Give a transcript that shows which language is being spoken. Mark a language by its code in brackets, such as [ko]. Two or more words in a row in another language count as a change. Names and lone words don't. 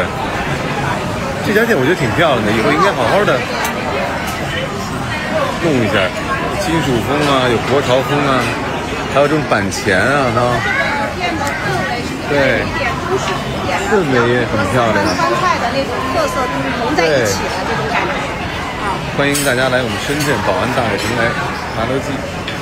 [zh] 這家店我覺得挺漂亮的，以後應該好好的弄一下，金屬風啊，有国潮風啊，還有這種板前啊，对，氛圍也很漂亮，川菜的那種特色融在一起的這種感觉。歡迎大家來我們深圳寶安大悅城來麻六記。